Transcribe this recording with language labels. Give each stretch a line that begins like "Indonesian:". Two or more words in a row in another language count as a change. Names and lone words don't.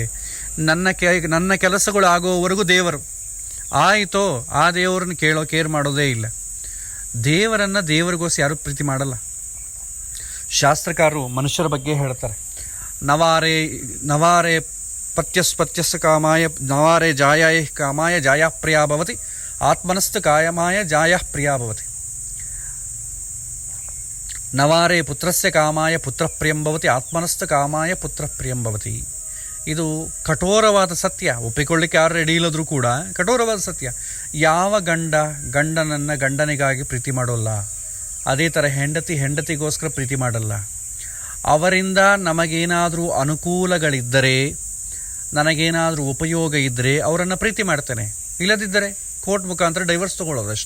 Kannada: ನನ್ನ ಕೆಲಸಗಳು ಆಗೋವರೆಗೂ ದೇವರು ಆಯಿತೋ, ಆ ದೇವರನ್ನು ಕೇರ್ ಮಾಡೋದೇ ಇಲ್ಲ. ದೇವರನ್ನು ದೇವರಿಗೋಸ್ಕರ ಯಾರೂ ಪ್ರೀತಿ ಮಾಡಲ್ಲ. ಶಾಸ್ತ್ರಕಾರರು ಮನುಷ್ಯರ ಬಗ್ಗೆ ಹೇಳ್ತಾರೆ,
Sanskrit: ನವಾರೆ ಪತ್ಯಸ್ಪತ್ಯಸ್ ಕಾಮಾಯ ನವಾರೆ ಜಾಯಾಯ ಕಾಮಾಯ ಜಾಯ ಪ್ರಿಯಾ ಭವತಿ, ಆತ್ಮನಸ್ತು ಕಾಯಮಾಯ ಜಾಯ ಪ್ರಿಯಾ ಭವತಿ. ನವಾರೆ ಪುತ್ರಸ್ಯ ಕಾಮಾಯ ಪುತ್ರ ಪ್ರಿಯಂ ಭವತಿ, ಆತ್ಮನಸ್ತು ಕಾಮಾಯ ಪುತ್ರ ಪ್ರಿಯಂ ಭವತಿ.
Kannada: ಇದು ಕಠೋರವಾದ ಸತ್ಯ. ಒಪ್ಪಿಕೊಳ್ಳಿಕ್ಕೆ ಯಾರು ರೆಡಿ ಇಲ್ಲದ್ರೂ ಕೂಡ ಕಠೋರವಾದ ಸತ್ಯ. ಯಾವ ಗಂಡನನ್ನು ಗಂಡನಿಗಾಗಿ ಪ್ರೀತಿ ಮಾಡೋಲ್ಲ, ಅದೇ ಥರ ಹೆಂಡತಿಗೋಸ್ಕರ ಪ್ರೀತಿ ಮಾಡಲ್ಲ. ಅವರಿಂದ ನಮಗೇನಾದರೂ ಅನುಕೂಲಗಳಿದ್ದರೆ, ನನಗೇನಾದರೂ ಉಪಯೋಗ ಇದ್ದರೆ ಅವರನ್ನು ಪ್ರೀತಿ ಮಾಡ್ತೇನೆ, ಇಲ್ಲದಿದ್ದರೆ ಕೋರ್ಟ್ ಮುಖಾಂತರ ಡೈವರ್ಸ್ ತೊಗೊಳ್ಳೋದಷ್ಟೆ.